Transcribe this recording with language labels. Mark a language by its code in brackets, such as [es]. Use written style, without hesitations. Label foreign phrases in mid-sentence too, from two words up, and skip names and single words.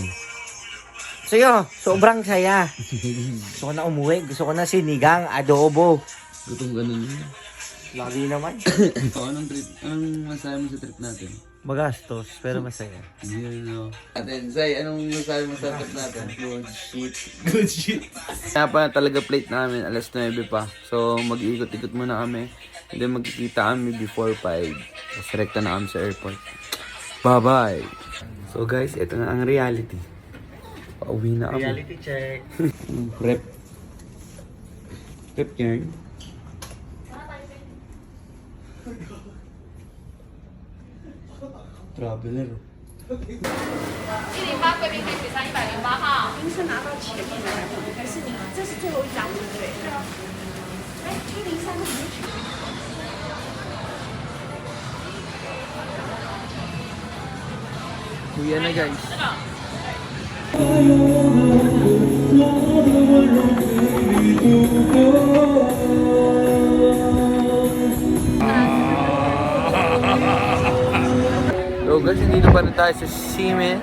[tl] Sa'yo, sobrang saya. Gusto ko na umuwi. Gusto ko na sinigang, adobo. Gutong ganun yun. Lagi naman. So, anong masabi mo sa trip natin? Magastos, pero masaya. Yun, no. Atin, Zay, anong masabi mo sa trip natin? [en] Good shit. Good shit. [tl] Kaya pa talaga plate namin, alas 9 pa. So, mag-iikot-ikot muna kami. And then magkikita kami before 5. Tapos rekta na kami sa airport. Bye-bye. [en] So guys, [tl] ito na ang reality. Pauwi na kami. [en] Reality check. [tl] Prep. Prep yarn. Traveler. [zh] 108贵宾可以取上108号。您是拿到前面的还是你这是最后一张对不对？对啊。哎，103的没取。 [tl] Kuya na guys. [en] So guys, [tl] hindi na pa rin tayo sa Simen.